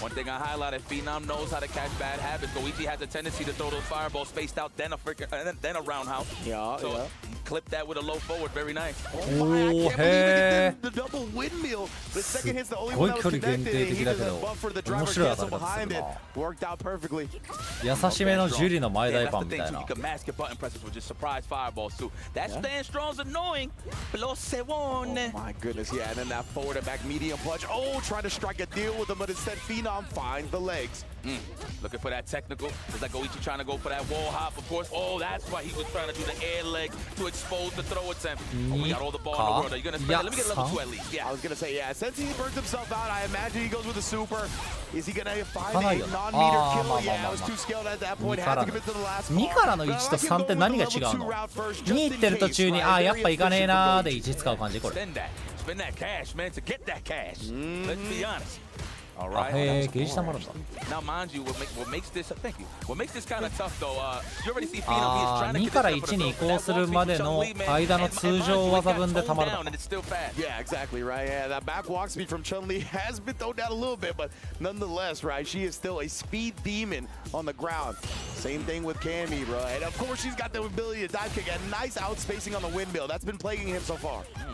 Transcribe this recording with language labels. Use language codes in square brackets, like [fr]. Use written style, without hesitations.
[en] One thing I highlighted, Phenom knows how to catch bad habits. Goichi has a tendency to throw those fireballs spaced out, then a roundhouse. Yeah, so he clipped that with a low forward. Very nice. Oh my, I can't believe he did the double windmill. The second hit's the only one that was connected. He just buffered the driver cancel behind it. Worked out perfectly. [ja] 優しめのジュリの前台パンみたいな。 [en] You can mask your button presses with just surprise fireballs too. That stand strong's annoying. Pero se Oh my goodness, yeah, and then that forward and back medium punch. Oh, trying to strike a deal with him, but instead Phenom finds the legs. Looking for that technical. It's like Goichi trying to go for that wall hop, of course. Oh, that's why he was trying to do the air legs to expose the throw attempt. Oh, we got all the ball in the world. Are you going to spend it? Let me get level 2 at least. Yeah, I was going to say, yeah, since he burns himself out, I imagine he goes with the super. Is he going to find a non-meter kill? Yeah, I was too scaled at that point. Had to commit to the last part. [ja] 2からの1と3って何が違うの ?2 行ってる途中に、ああ、やっぱ行かねえなーで1使う感じこれ。 [en] Spend that cash, man, to get that cash. Let's be honest. All right. [ja] へえ、ゲージ溜まるんだ。 [en] Now, mind you, what makes this thank you. What makes this kind of tough though, you already see Phenom. He is trying to [ja] 2から1に移行するまでの間の通常技分で溜まるんだ。 [en] Yeah, exactly right. Yeah, that back walk speed from Chun-Li has been thrown down a little bit, but nonetheless, right, she is still a speed demon on the ground. Same thing with Cammy, bro. And of course, she's got the ability to dive kick and nice outspacing on the windmill. That's been plaguing him so far.